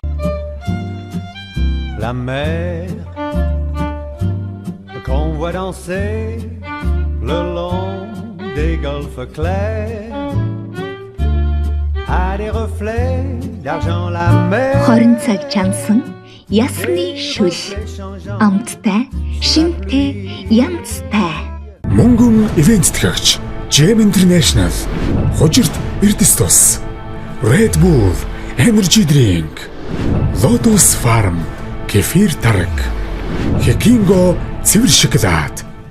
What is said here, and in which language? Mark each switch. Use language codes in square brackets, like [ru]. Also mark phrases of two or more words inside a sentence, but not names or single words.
[fr] La mer qu'on voit danser le long des golfes clairs a des reflets d'argent la mer. [mn] Хорин цаг чансан ясны шүл амттай, шинтэй, янзтай. Мөнгөн ивент тэтгэгч Gem International Хожирт Эрдэс тус Red Bull Energy Drink Lotus Farm Кефир тараг Хекинго цэвэр шоколад